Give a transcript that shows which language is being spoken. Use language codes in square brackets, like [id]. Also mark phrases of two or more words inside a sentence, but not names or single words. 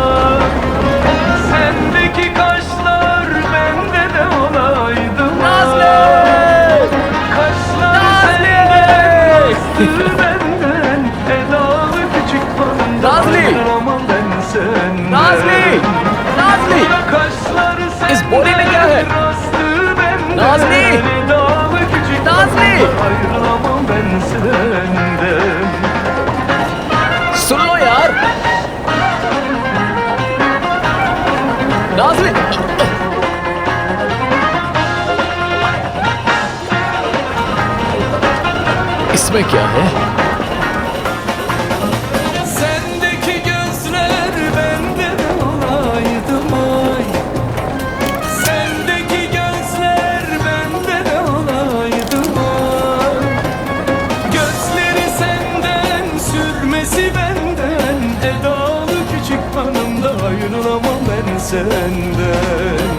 [tr] Sendeki kaşlar bende de olaydı mı? Nazlı! Kaşlar senden, bastı benden, edalı küçük bana. Nazlı! Ama ben senden. [hi] नाज़ली! नाज़ली! [tr] Kaşlar senden, [hi] इस बोरी में क्या है? [tr] bastı benden, [hi] नाज़ली! [tr] edalı küçük [hi] नाज़ली! [tr] bana. Ayrılamam ben senden. [hi] सुन लो यार। नाज़ली! इसमें क्या है? [tr] Sendeki gözler bende de olaydı ay. Sendeki gözler bende de olaydı ay. Gözleri senden, sürmesi benden, edalı küçük hanım da ayrılamam ben senden.